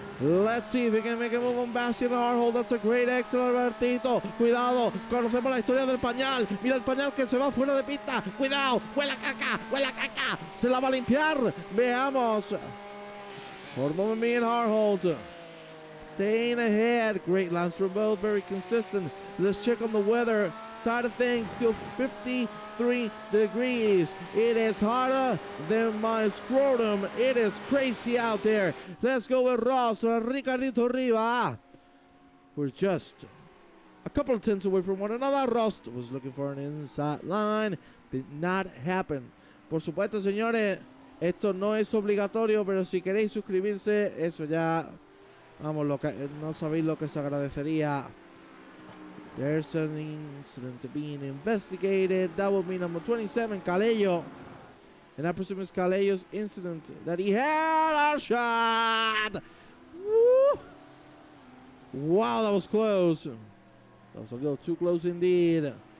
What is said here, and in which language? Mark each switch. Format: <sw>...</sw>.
<en>Let's see if we can make a move on Bastian Harhold. That's a great exit, Albertito.</en> <es>Cuidado, conocemos la historia del pañal. Mira el pañal que se va fuera de pista. Cuidado, huele a caca, huele a caca. Se la va a limpiar. Veamos.</es> <en>For moment being Harhold. Staying ahead. Great laps for both, very consistent. Let's check on the weather side of things. Still 53 degrees. It is hotter than my scrotum. It is crazy out there. Let's go with Ross. Ricardito Riva. We're just a couple of tenths away from one another. Ross was looking for an inside line. Did not happen.</en> <es>Por supuesto, señores, esto no es obligatorio, pero si queréis suscribirse, eso ya, vamos, no sabéis lo que se agradecería.</es> <en>There's an incident being investigated. That would be number 27, Calello. And I presume it's Calello's incident that he had a shot. Woo! Wow, that was close. That was a little too close indeed.</en>